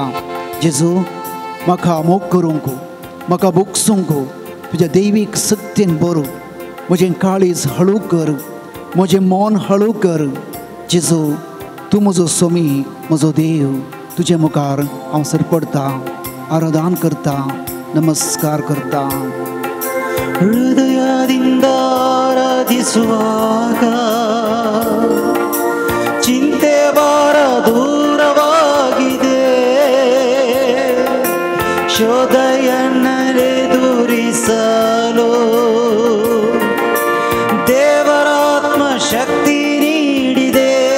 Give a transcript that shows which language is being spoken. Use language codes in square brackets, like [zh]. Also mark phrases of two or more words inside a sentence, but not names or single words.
[kok] जेजू म्हाका मोग करूंक म्हाका बोगसूंक तुज्या दैवीक सक्तेन भर. म्हजें काळीज हळू कर. म्हजें मन हळू कर. जेजू तूं म्हजो स्वामी म्हजो देव. तुजे मुखार हांव सरपडता. आराधना करता. नमस्कार करता. [kn] ಹೃದಯದಿಂದ ಆರಾಧಿಸುವಾಗ ಚಿಂತೆ ಭಾರ ದೂರವಾಗಿದೆ. ಶೋಧೆಯನ್ನೆದುರಿಸಲು ದೇವರಾತ್ಮ ಶಕ್ತಿ ನೀಡಿದೆ.